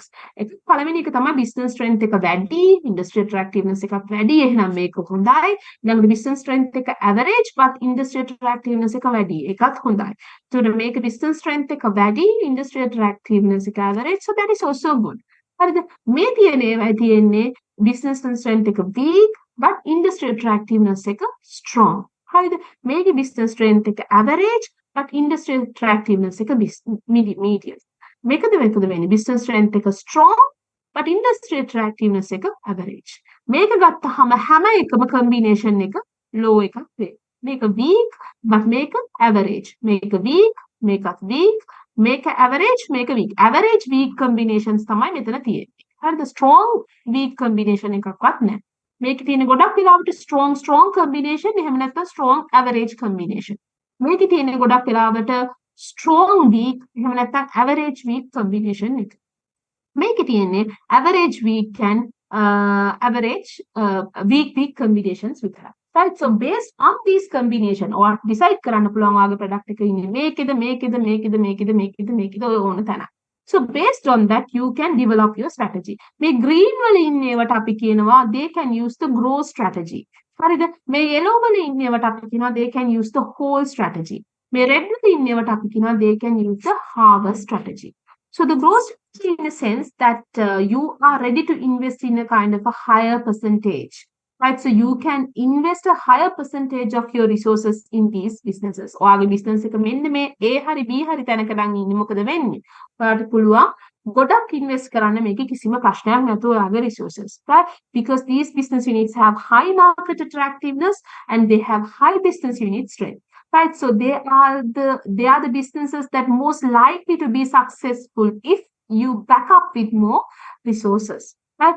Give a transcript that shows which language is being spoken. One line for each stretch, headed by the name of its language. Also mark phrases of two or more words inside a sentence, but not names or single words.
Sinhala: පළවෙනි එක තමයි
English: business strength
Sinhala: එක වැඩි,
English: industry attractiveness
Sinhala: එකක් වැඩි. එහෙනම් මේක හොඳයි. ඊළඟට
English: business strength
Sinhala: එක
English: average but industry attractiveness
Sinhala: එක වැඩි. ඒකත් හොඳයි. So මේක
English: business strength
Sinhala: එක වැඩි,
English: industry attractiveness
Sinhala: එක average.
English: So that is also good.
Sinhala: හරිද? මේ තියෙන ඒවායි තියෙන්නේ
English: business strength
Sinhala: එක
English: weak but industry attractiveness
Sinhala: එක strong. හරිද? මේකේ
English: business strength
Sinhala: එක
English: average but industry attractiveness
Sinhala: එක medium. මේකද වෙන්නේ
English: business strength
Sinhala: එක
English: strong but industry attractiveness
Sinhala: එක average. මේක ගත්තහම හැම එකම combination එක low එකක් වෙයි. මේක
English: weak but
Sinhala: මේක average. මේක weak, මේකත් weak, මේක average, මේක weak.
English: Average weak combinations
Sinhala: තමයි මෙතන තියෙන්නේ. හරිද?
English: strong weak combination
Sinhala: එකක්වත් නැහැ. මේක තියෙන ගොඩක් වෙලාවට
English: strong combination
Sinhala: එහෙම නැත්නම්
English: strong average combination.
Sinhala: මේක තියෙන ගොඩක් වෙලාවට
English: strong weak
Sinhala: එහෙම නැත්නම්
English: average weak combination
Sinhala: එක. මේක තියෙන්නේ
English: average weak and average weak combinations
Sinhala: විතරයි. Right?
English: So based on these combination or decide
Sinhala: කරන්න පුළුවන් ඔයාගේ product එක ඉන්නේ මේකද ඔය ඕන තැන.
English: So based on that you can develop your strategy.
Sinhala: මේ green වල ඉන්නේවට අපි කියනවා
English: they can use the growth strategy.
Sinhala: හරිද? මේ yellow වල ඉන්නේවට අපි කියනවා
English: they can use the whole strategy.
Sinhala: මේ red වල ඉන්නේවට අපි කියනවා
English: they can use the harvest strategy. So the growth strategy in a sense that you are ready to invest in a kind of a higher percentage. Right? So you can invest a higher percentage of your resources in these businesses.
Sinhala: ඔයාගේ business එක මෙන්න මේ A හරි B හරි තැනක නම් ඉන්නේ මොකද වෙන්නේ? ඔයාලට පුළුවන් ගොඩක් invest කරන්න මේකේ කිසිම ප්‍රශ්නයක් නැතුව ඔයාගේ resources. Right?
English: Because these business units have high market attractiveness and they have high business unit strength. Right? So they are the businesses that most likely to be successful if you back up with more resources. Right?